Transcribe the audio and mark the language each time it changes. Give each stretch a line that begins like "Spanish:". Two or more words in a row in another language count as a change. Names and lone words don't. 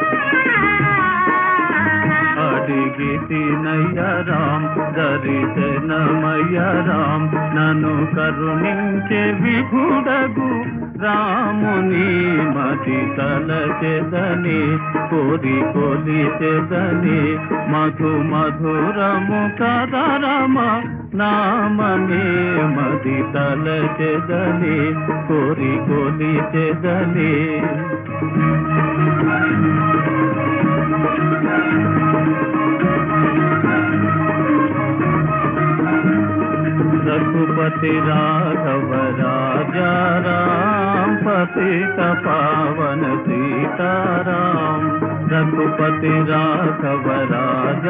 Telugu: అడిగితినయ్య రామ్, దరిశనమయ్య రామ్, నన్ను కరుణించే విభుడగు రాముని మతి తలచెదని, కోరి కొలిచెదని, మధు మధురము కదరమ నామమే మతి తలచెదని, కోరి కొలిచెదని.
Hindi: रघुपति राघव राजा राम, पतित पावन सीताराम, रघुपति राघव राजा